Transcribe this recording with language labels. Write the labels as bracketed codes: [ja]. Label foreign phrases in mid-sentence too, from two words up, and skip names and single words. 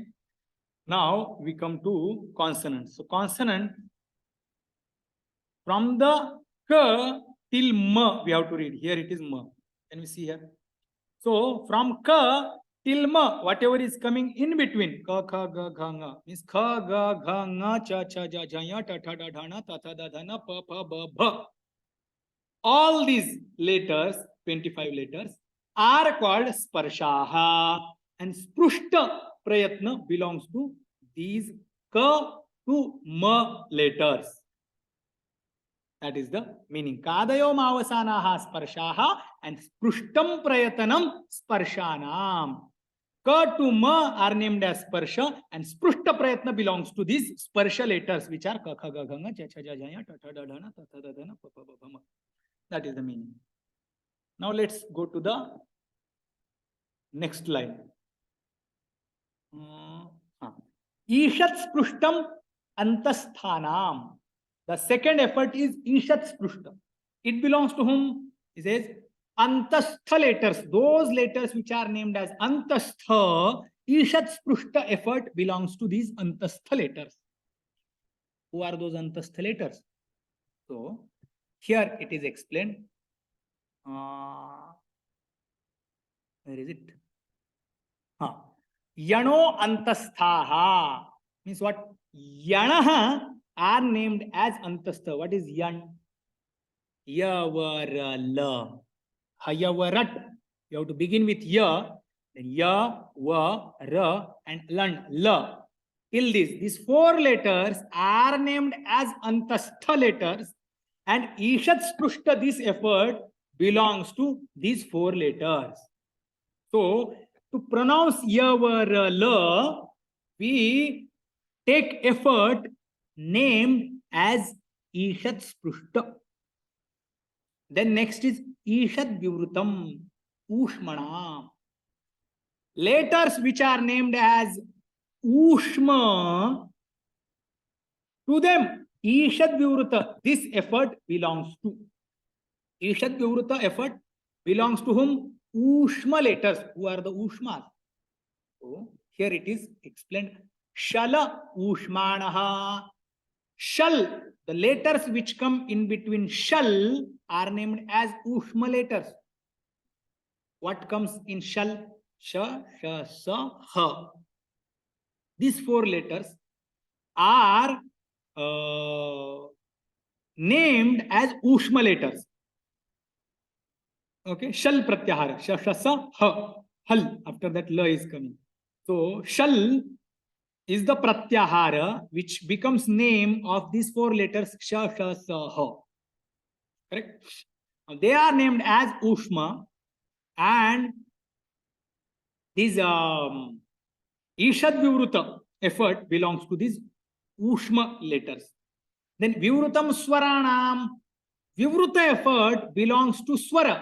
[en] Now we come to consonants. So consonant, from the ka till ma we have to read. Here it is ma. Can we see here? So from ka till ma, whatever is coming in between, [sa] ka, kha, ga, gha, nga, means kha, ga, gha, nga, cha, cha, ja, ja, ya, ta, tha, da, dha, na, ta, tha, da, dha, na, pa, pa, ba, bha. [en] All these letters, 25 letters, are called sparshaha, and [sa] sprushta prayatna [en] belongs to these ka to ma letters. That is the meaning. [sa] Kadayo mavasanaha sparshaha and sprushtam prayatanam sparshanam. [en] Ka to ma are named as sparsha, and [sa] sprushta prayatna [en] belongs to these sparsha letters, which are [sa] ka, kha, ga, gha, nga, cha, cha, ja, ja, ya, ta, tha, da, dha, na, ta, tha, da, dha, na, pa, pa, ba, bha, ma. [en] That is the meaning. Now let's go to the next line. [sa] Ishat sprushtam antasthanam. [en] The second effort is [sa] Ishat sprushtam. [en] It belongs to whom? He says antastha letters. Those letters which are named as antastha, [sa] Ishat sprushta [en] effort belongs to these antastha letters. Who are those antastha letters? So here it is explained. Where is it? [sa] Yano antasthaha [en] means what? Yanaha are named as antastha. What is yan? Yavarala. [sa] Hayavarat. [en] You have to begin with ya, then [sa] ya, va, ra, [en] and lan, la. Till these 4 letters are named as antastha letters, and [sa] Ishat sprushta, [en] this effort belongs to these 4 letters. So, to pronounce yavarala, we take effort named as [sa] Ishat sprushta. [en] Then next is [sa] Ishat vivrutam, ushmanam. [en] Letters which are named as Ushma, to them. [sa] Ishad Vivruta, [en] this effort belongs to. [sa] Ishad Vivruta [en] effort belongs to whom? Ushma letters. Who are the Ushmas? So here it is explained. [sa] Shala Ushmanaha. [en] Shal, the letters which come in between shal are named as Ushma letters. What comes in shal? [sa] Sha, sha, sa, ha. [en] These four letters are named as Ushma letters. Okay, shal pratyahara, [sa] sha, sha, sa, ha, [en] hal. After that, la is coming. So, shal is the pratyahara which becomes name of these four letters [sa] sha, sha, sa, ha. [en] Correct? They are named as Ushma, and this [sa] Ishad Vivruta [en] effort belongs to these Ushma letters. Then [sa] Vivrutam Swaranam, [en] Vivruta effort belongs to Swara.